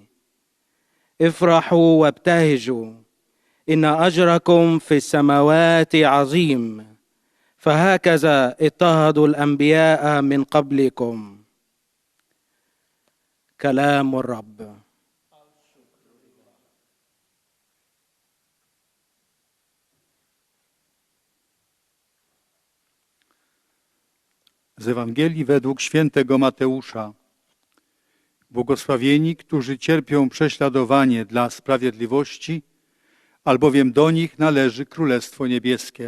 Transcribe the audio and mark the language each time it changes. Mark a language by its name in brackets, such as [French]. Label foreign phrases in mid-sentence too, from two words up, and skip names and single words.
[Arabic] افرحوا وابتهجوا، إن أجركم في السماوات عظيم، فهكذا اضطهدوا الأنبياء من قبلكم. كلام الرب. [Polish] Z Ewangelii według świętego Mateusza. Błogosławieni, którzy cierpią prześladowanie dla sprawiedliwości, albowiem do nich należy Królestwo Niebieskie.